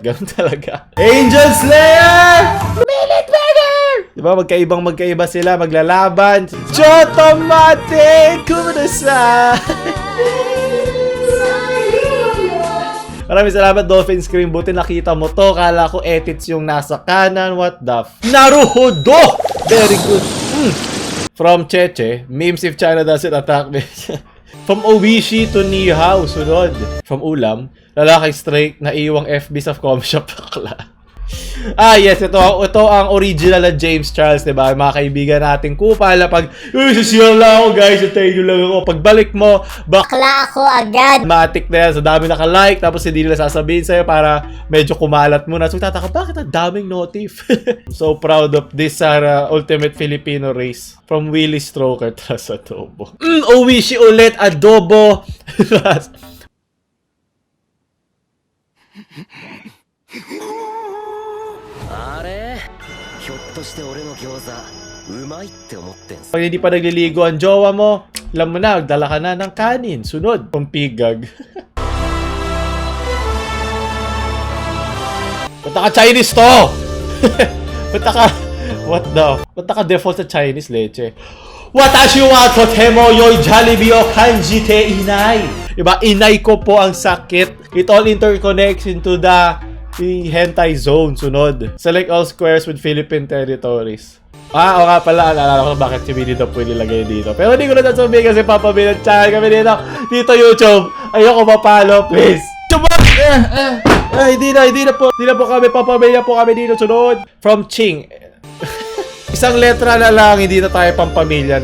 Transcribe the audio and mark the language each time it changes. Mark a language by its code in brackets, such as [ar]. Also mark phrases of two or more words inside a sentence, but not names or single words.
[tl] Gano'n talaga. Angel Slayer! Minute Burger! Diba? Magkaiba sila, maglalaban. Chotomate! Kumunasa! Maraming salamat, Dolphin Scream. Buti nakita mo to. Kala ko edits yung nasa kanan. [en] What the Naruhodo! Very good. From Cheche, memes if China doesn't attack me. From Owishi to Nihao, sunod. [tl] From Ulam, Lalaking straight na iwang FB sa [en] com shop [tl] bakla. Yes, ito ang original na James Charles, diba? Mga kaibigan nating kupal na pag, sisira lang ako guys, tayo nyo lang ako. Pagbalik mo, Bakla ako agad. matik na yan, so dami naka-like, tapos hindi nila sasabihin sa'yo para medyo kumalat muna. So tataka, bakit ang daming notif? [en] So proud of this Ultimate Filipino Race. [tl] From Willie Stroker, tas adobo. Owishi ulit, adobo. [ja] あれひょっとして俺の餃子うまいって思ってんす [tl] Pag hindi pa nagliligo ang jowa mo, alam mo na, dala ka na ng kanin. Sunod, pampigag. Punta ka Chinese to! Punta ka, punta ka default sa Chinese, leche. [ja] 私は とても 良い Jollibee を 感じて いない. [tl] Diba, inay ko po ang sakit. [en] It all interconnects into the hentai zone. Sunod, select all squares with Philippine territories. [tl] O nga pala, alala ko bakit si Winnie the Pooh nilagay dito. Pero hindi ko na sasabihin kasi papabilang channel kami dito YouTube. Ayoko mapalo, please. Hindi na po kami, papamilya po kami dito. Sunod, from Ching. Isang letra na lang, hindi na tayo pampamilya.